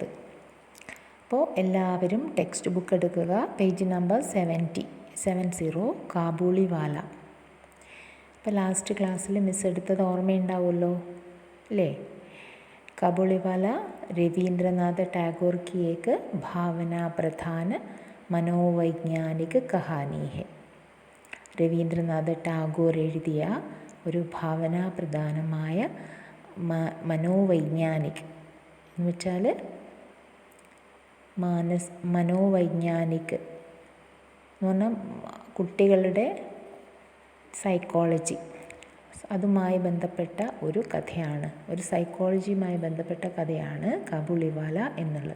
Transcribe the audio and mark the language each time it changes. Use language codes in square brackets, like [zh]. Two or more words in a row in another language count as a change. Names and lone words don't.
[ml] അപ്പോൾ എല്ലാവരും [en] text book [ml] എടുക്കുക. [en] page number [ml] 70 കാബൂളിവാല. അപ്പോൾ [en] last class [ml] മിസ് എടുത്തത് ഓർമ്മയുണ്ടാവുമല്ലോ അല്ലേ? [hi] കാബൂളിവാല രവീന്ദ്രനാഥ ടാഗോർ की एक भावना प्रधान मनोवैज्ञानिक कहानी है. [ml] രവീന്ദ്രനാഥ ടാഗോർ എഴുതിയ ഒരു ഭാവനാപ്രധാനമായ മനോവൈജ്ഞാനിക് എന്ന് വെച്ചാൽ മനോവൈജ്ഞാനിക് എന്ന് പറഞ്ഞാൽ കുട്ടികളുടെ സൈക്കോളജി, അതുമായി ബന്ധപ്പെട്ട ഒരു കഥയാണ്, ഒരു സൈക്കോളജിയുമായി ബന്ധപ്പെട്ട കഥയാണ് കാബൂളിവാല എന്നുള്ളത്.